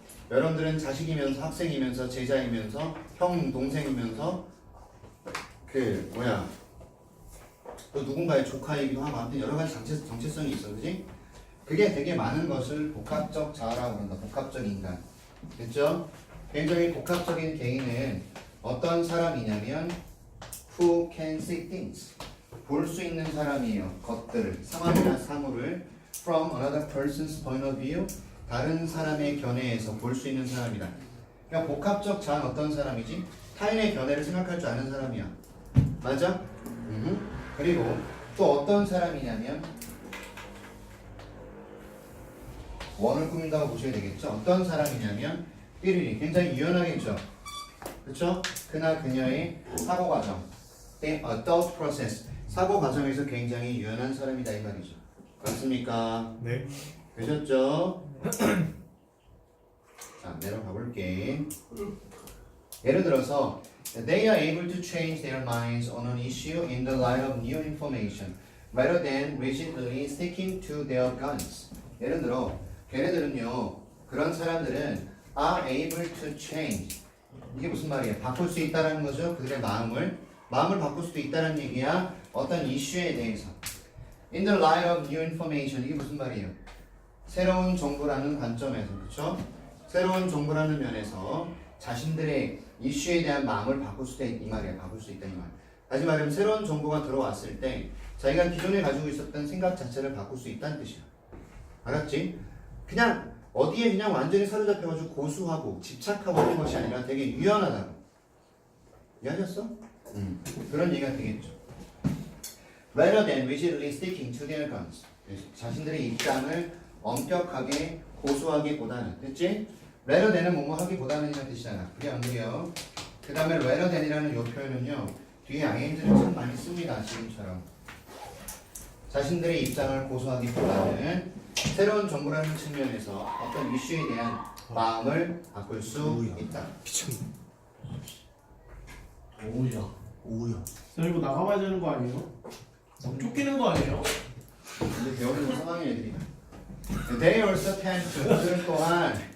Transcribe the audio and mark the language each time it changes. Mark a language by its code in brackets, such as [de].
[ko] 여러분들은 자식이면서 학생이면서 제자이면서 형 동생이면서 또 누군가의 조카이기도 하고 아무튼 여러 가지 정체성이 있어. 그지? 그게 되게 많은 것을 복합적 자아라고 한다. 복합적 인간. 됐죠? 굉장히 복합적인 개인은 어떤 사람이냐면 [en] who can see things. [ko] 볼 수 있는 사람이에요. 것들을, 상황이나 사물을 [en] from another person's point of view. [ko] 다른 사람의 견해에서 볼 수 있는 사람이다. 그러니까 복합적 자아는 어떤 사람이지? 타인의 견해를 생각할 줄 아는 사람이야. 맞아? 그리고 또 어떤 사람이냐면 원을 꾸민다고 보셔야 되겠죠. 어떤 사람이냐면 삐리리 굉장히 유연하겠죠. 그렇죠? 그나 그녀의 사고 과정, [en] adult process, [ko] 사고 과정에서 굉장히 유연한 사람이다 이 말이죠. 맞습니까? 네. 되셨죠? 자, 내려가 볼게. 예를 들어서 [en] they are able to change their minds on an issue in the light of new information rather than rigidly sticking to their guns. [ko] 예를 들어 걔네들은요, 그런 사람들은 [en] are able to change. [ko] 이게 무슨 말이에요? 바꿀 수 있다는 거죠. 그들의 마음을 바꿀 수도 있다는 얘기야. 어떤 이슈에 대해서. [en] In the light of new information. [ko] 이게 무슨 말이에요? 새로운 정보라는 관점에서, 그렇죠? 새로운 정보라는 면에서 자신들의 이슈에 대한 마음을 바꿀 수 있다 이 말이에요. 바꿀 수 있다 이 말. 다시 말하면 새로운 정보가 들어왔을 때 자기가 기존에 가지고 있었던 생각 자체를 바꿀 수 있다는 뜻이야. 알았지? 그냥 어디에 그냥 완전히 사로잡혀가지고 고수하고 집착하고 하는 것이 아니라 되게 유연하다고. 이해하셨어? 그런 얘기가 되겠죠. [en] Rather than rigidly sticking to their guns. [ko] 자신들의 입장을 엄격하게 고수하기보다는, 됐지? [en] rather than [ko] 은 뭐뭐 하기보다는 이라는 뜻이잖아. 그게 안 그래요? 그 다음에 rather than이라는 요 표현은요, 뒤에 ing를 참 많이 씁니다. 지금처럼. 자신들의 입장을 고수하기보다는 새로운 정보라는 측면에서 어떤 이슈에 대한 마음을 바꿀 수 있다. 미쳤네. 오야. 저 이거 나가봐야 되는 거 아니에요? 쫓기는 거 아니에요? 근데 배우는 상황의 애들이다. [en] They also tend to, [ko] 그들 또한